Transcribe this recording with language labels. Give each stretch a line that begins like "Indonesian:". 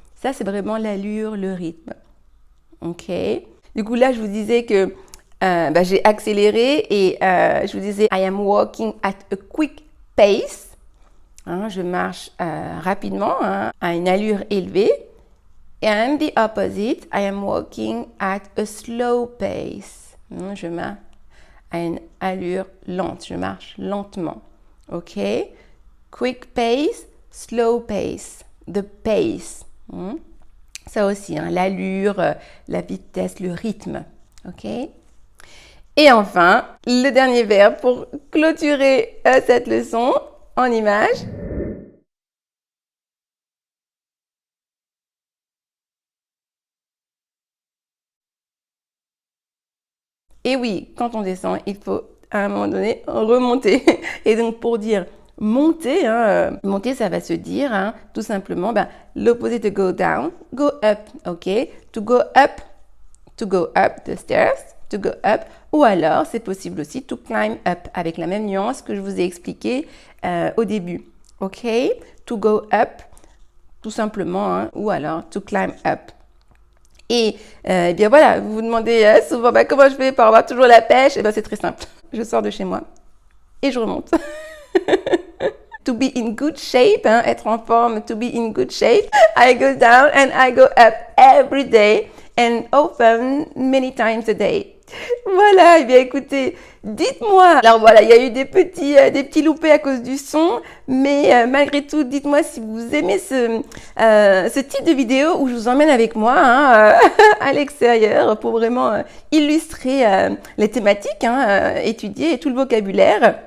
French: Ça, c'est vraiment l'allure, le rythme. Ok. Du coup, là, je vous disais que j'ai accéléré et je vous disais
English: I am walking at a quick pace.
French: Je marche rapidement, à une allure élevée.
English: And the opposite, I am walking at a slow pace.
French: Je marche à une allure lente, je marche lentement. Ok?
English: Quick pace, slow pace, the pace.
French: Ça aussi, l'allure, la vitesse, le rythme. Ok? Et enfin, le dernier verbe pour clôturer cette leçon en image. Et oui, quand on descend, il faut à un moment donné remonter. Et donc pour dire monter, monter ça va se dire tout simplement l'opposé de go down, go up, ok?
English: To go up the stairs, to go up.
French: Ou alors c'est possible aussi to climb up avec la même nuance que je vous ai expliqué au début, ok?
English: To go up,
French: tout simplement, ou alors
English: to climb up.
French: Et bien voilà, vous vous demandez souvent comment je fais pour avoir toujours la pêche. Et c'est très simple. Je sors de chez moi et je remonte.
English: To be in good shape,
French: être en forme,
English: to be in good shape, I go down and I go up every day and often many times a day.
French: Voilà, et bien écoutez, dites-moi. Alors voilà, il y a eu des petits loupés à cause du son, mais malgré tout, dites-moi si vous aimez ce type de vidéo où je vous emmène avec moi à l'extérieur pour vraiment illustrer les thématiques étudiées et tout le vocabulaire.